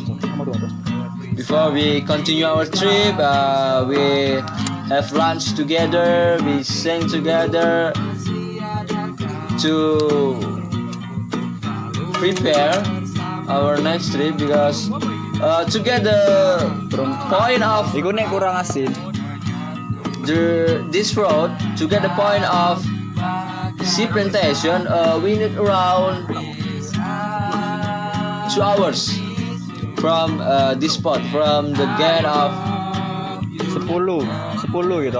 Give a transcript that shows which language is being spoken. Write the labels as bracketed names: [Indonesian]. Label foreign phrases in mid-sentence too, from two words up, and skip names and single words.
[English] Before we continue our trip, we have lunch together, we sing together to prepare our next trip, because to get the point of [Javanese] Iku nek kurang asin. [English] this road, to get the point of sea plantation, we need around 2 hours from this spot, from the gate of [Indonesian] 10 gitu.